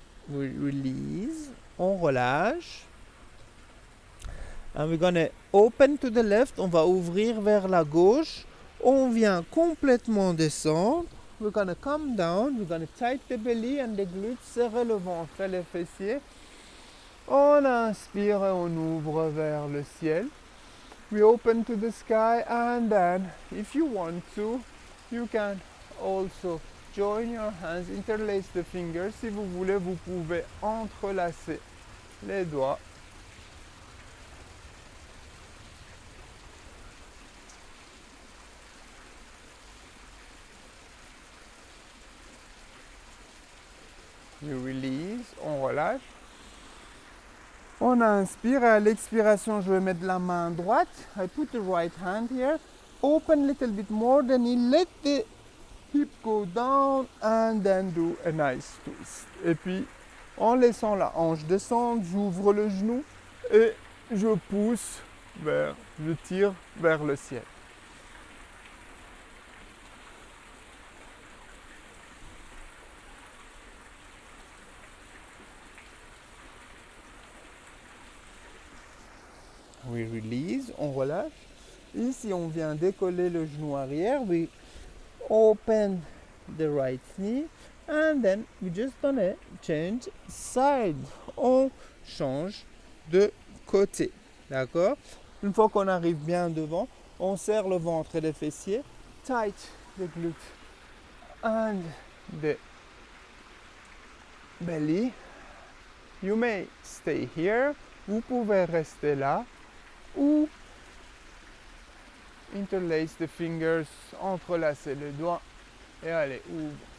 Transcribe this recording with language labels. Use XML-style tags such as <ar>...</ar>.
<en>We release,</en> <fr>on relâche.</fr> <en>And we're gonna open to the left,</en> <fr>on va ouvrir vers la gauche. On vient complètement descendre.</fr> <en>We're gonna come down, we're gonna tighten the belly and the glutes,</en> <fr>serrer le ventre et les fessiers. On inspire et on ouvre vers le ciel.</fr> <en>We open to the sky and then, if you want to, you can also join your hands, interlace the fingers.</en> <fr>Si vous voulez, vous pouvez entrelacer les doigts.</fr> <en>You release,</en> <fr>on relâche. On inspire et à l'expiration, je vais mettre la main droite.</fr> <en>I put the right hand here. Open a little bit more, then you let the hip go down and then do a nice twist.</en> <fr>Et puis, en laissant la hanche descendre, j'ouvre le genou et je pousse je tire vers le ciel.</fr> <en>We release,</en> <fr>on relâche. Ici, on vient décoller le genou arrière.</fr> <en>We open the right knee and then we just gonna change side.</en> <fr>On change de côté. D'accord? Une fois qu'on arrive bien devant, on serre le ventre et les fessiers.</fr> <en>Tight the glute and the belly. You may stay here.</en> <fr>Vous pouvez rester là. Ou</fr> <en>interlace the fingers,</en> <fr>entrelacer les doigts et allez, ouvre.</fr>